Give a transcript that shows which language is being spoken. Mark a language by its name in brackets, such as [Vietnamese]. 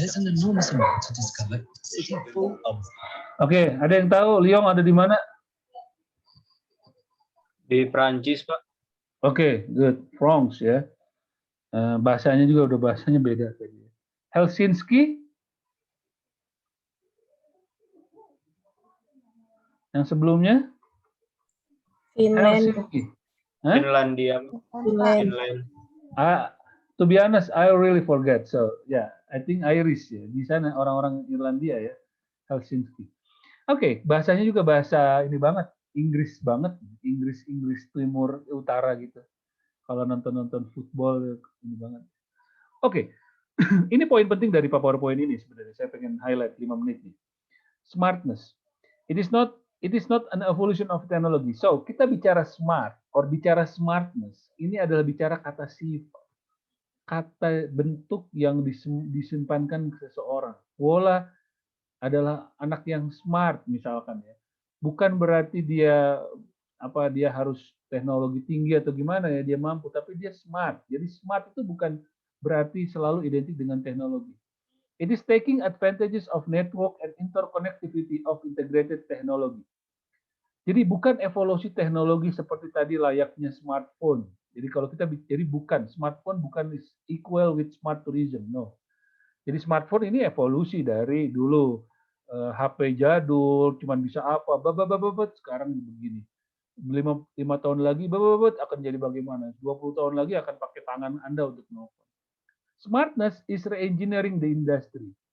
[English] There's an enormous amount to discover, a city full of [Indonesian] Oke, ada yang tahu Lyon ada di mana? Di Prancis, Pak. Oke, good. France ya. Bahasanya juga udah bahasanya beda tadi. Helsinki? Yang sebelumnya? [English] Finland. [Indonesian] Helsinki. Hah? Finlandia. [English] Finland. Finland. To be honest, I really forget. So, yeah, I think Irish [Indonesian] ya. Di sana orang-orang Irlandia ya. Helsinki. Oke, bahasanya juga bahasa ini banget. Inggris banget. Inggris Timur Utara gitu. Kalau nonton football ini banget. Oke. Ini poin penting dari PowerPoint ini sebenarnya. Saya pengen highlight 5 menit nih. Smartness. [English] It is not an evolution of technology. [Indonesian] So, kita bicara smart or bicara smartness, ini adalah bicara kata sifat. Kata bentuk yang disimpankan ke seseorang. Wola adalah anak yang smart misalkan ya. Bukan berarti dia harus teknologi tinggi atau gimana ya, dia mampu, tapi dia smart. Jadi smart itu bukan berarti selalu identik dengan teknologi. [English] It is taking advantages of network and interconnectivity of integrated technology. [Indonesian] Jadi bukan evolusi teknologi seperti tadi layaknya smartphone. Jadi kalau kita jadi bukan smartphone bukan [English] equal with smart tourism, [Indonesian] no. Jadi smartphone ini evolusi dari dulu HP jadul, cuman bisa apa, sekarang begini. 5 tahun lagi, akan jadi bagaimana? 20 tahun lagi akan pakai tangan Anda untuk nelfon. [English] Smartness is re-engineering the industry.